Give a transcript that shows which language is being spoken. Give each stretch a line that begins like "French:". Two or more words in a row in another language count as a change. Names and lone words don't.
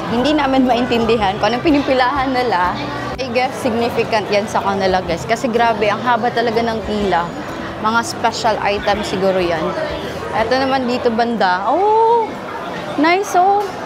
Filipino: Hindi namin maintindihan kung anong pinipilahan nila.
English: I guess significant
Filipino: yan sa kanila,
English: guys.
Filipino: Kasi grabe, ang haba talaga ng pila. Mga special item siguro yan. Ito naman dito banda.
English: Oh! Nice, oh!